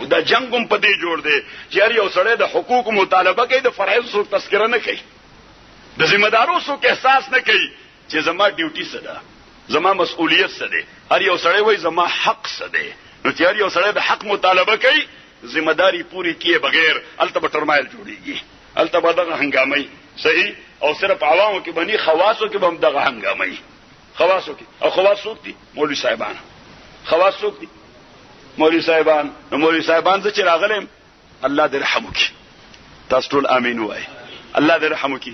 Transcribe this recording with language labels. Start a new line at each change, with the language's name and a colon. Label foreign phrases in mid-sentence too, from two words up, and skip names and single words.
Pashto: دا جنگم په دې جوړ دی چې هر یو سړی د حقوق مطالبه کوي، د فرایض سو تذکرہ نه کوي، د ذمہ دارو سو احساس نه کوي چې زما ډیوټي څه ده، زما مسؤلیت څه ده. هر یو سړی وایي زما حق څه ده. نو چې هر یو سړی د حق مطالبه کوي،
Urdu: ذمہ داری پوری کیے بغیر
Pashto: الته به ټرمایل جوړیږي، الته به دغه هنګامي صحیح. او صرف عوامو کې بني خواصو کې به هم دغه هنګامي خواصو کې. او خواص څوک دي؟ مولوی صاحبان. خواص څوک دي؟ مولوی صاحبان. نو مولوی صاحبان چې راغلم الله دې رحم وکړي، تاسو ټول امين وایي، الله دې رحم وکړي.